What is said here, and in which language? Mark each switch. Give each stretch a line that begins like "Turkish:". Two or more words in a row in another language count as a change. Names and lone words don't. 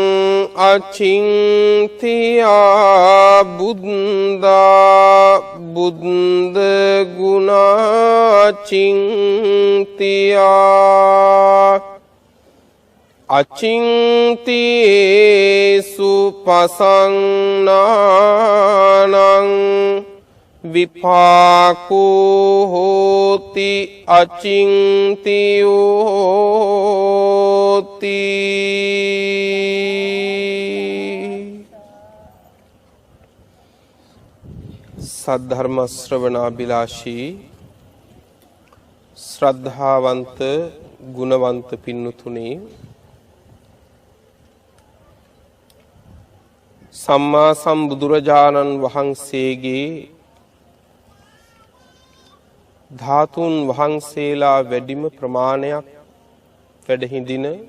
Pali: අචින්තියා බුද්ධා බුද්ධ ගුණාචින්තියා අචින්තියේසු පසන්නානං විපාකෝ හෝති අචින්තියෝති.
Sinhala: සද්ධර්ම ශ්‍රවණාබිලාෂී ශ්‍රද්ධාවන්ත ගුණවන්ත පින්තුනේ, සම්මා සම්බුදුරජාණන් වහන්සේගේ ධාතුන් වහන්සේලා වැඩිම ප්‍රමාණයක් වැඩ හිඳින,